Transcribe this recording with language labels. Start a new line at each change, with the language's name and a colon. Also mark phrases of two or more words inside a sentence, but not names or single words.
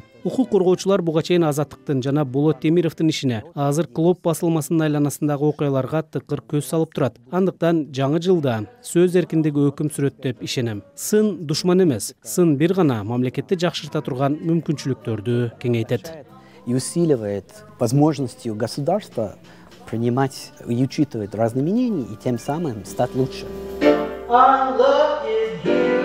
Kyrgyz: Укук коргоочулар буга чейин Азаттыктын жана Болот Темировдун ишине, азыр Клоп басылмасынын айланасындагы окуяларга тыкыр көз салып турат. Андыктан жаңы жылда сөз эркиндиги өкүм сүрөт деп ишенем. Сын душман эмес, сын бир гана мамлекетти жакшырта турган мүмкүнчүлүктөрдү кеңейтет.
Russian: И усиливает возможности государства принимать и учитывать разные мнения и тем самым стать лучше.